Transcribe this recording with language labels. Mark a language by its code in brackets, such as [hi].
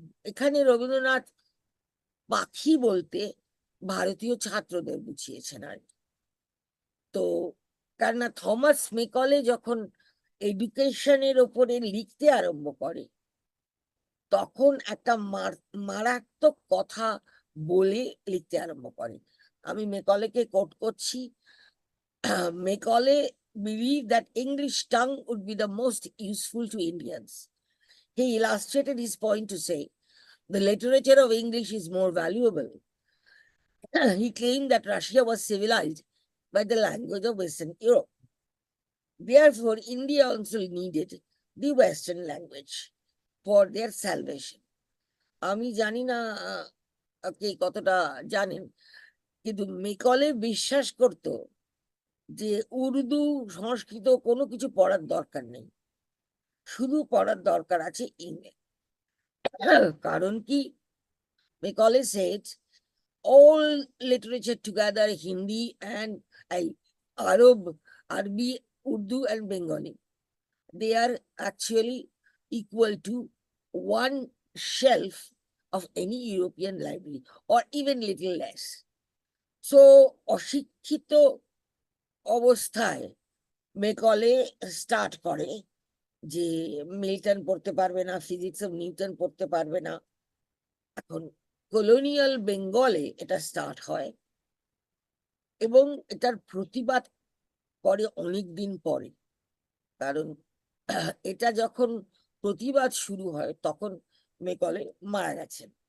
[bn] এখানে রবীন্দ্রনাথ পাখি বলতে ভারতীয় ছাত্রদের বুঝিয়েছেন আর কি। তো কেননা থমাস মেকলে যখন এডুকেশনের ওপরে লিখতে আরম্ভ করে, তখন একটা মারাত্মক কথা বলে লিখতে আরম্ভ করে। আমি মেকলেকে কোট করছি। [en] Macaulay believed that English tongue would be the most useful to Indians. He illustrated his point to say, the literature of English is more valuable. He claimed that Russia was civilized by the language of Western Europe. Therefore, India also needed the Western language for their salvation. [bn] আমি জানি না আপনি কতটা জানেন, কিন্তু Macaulay বিশ্বাস করত যে উর্দু, সংস্কৃত কোনো কিছু পড়ার দরকার নেই, শুধু পড়ার দরকার আছে ইংরেজি। কারণ কি, [en] Macaulay said all literature together, Hindi and Arab, Arabi, Urdu and Bengali, they are actually equal to one shelf of any European library or even little less. [bn] So অশিক্ষিত অবস্থায় মেকলে স্টার্ট করে যে মিল্টন পড়তে পারবে না, physics of Newton পড়তে পারবে না। এখন কলোনিয়াল বেঙ্গলে এটা স্টার্ট হয় এবং এটার প্রতিবাদ করে অনেক দিন পরে, কারণ এটা যখন প্রতিবাদ শুরু হয় তখন মেকলে মারা গেছেন।